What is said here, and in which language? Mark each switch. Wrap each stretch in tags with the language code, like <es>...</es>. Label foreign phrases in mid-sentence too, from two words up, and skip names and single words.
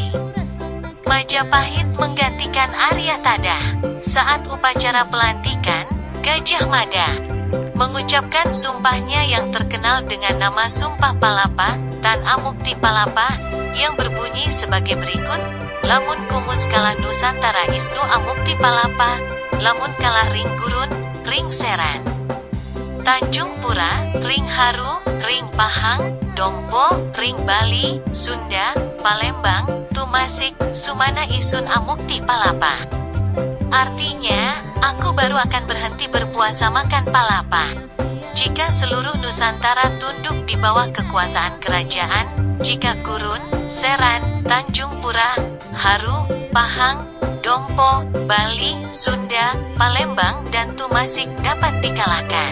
<id>Majapahit menggantikan Arya Tada. Saat upacara pelantikan, Gajah Mada mengucapkan sumpahnya yang terkenal dengan nama Sumpah Palapa,</id> <kaw>Tan Amukti Palapa,</kaw> <id>yang berbunyi sebagai berikut:</id> <kaw>Lamun kumus kalah Nusantara Isnu Amukti Palapa, lamun kalah Ring Gurun, Ring Seran, Tanjung Pura, Ring Haru, Ring Pahang, Dongpo, Ring Bali, Sunda, Palembang, Tumasik, Sumana Isun Amukti Palapa.</kaw> <id>Artinya, aku baru akan berhenti berpuasa makan palapa jika seluruh Nusantara tunduk di bawah kekuasaan kerajaan, jika Gurun, Seran, Tanjung Pura, Haru, Pahang, Dompo, Bali, Sunda, Palembang, dan Tumasik dapat dikalahkan.</id>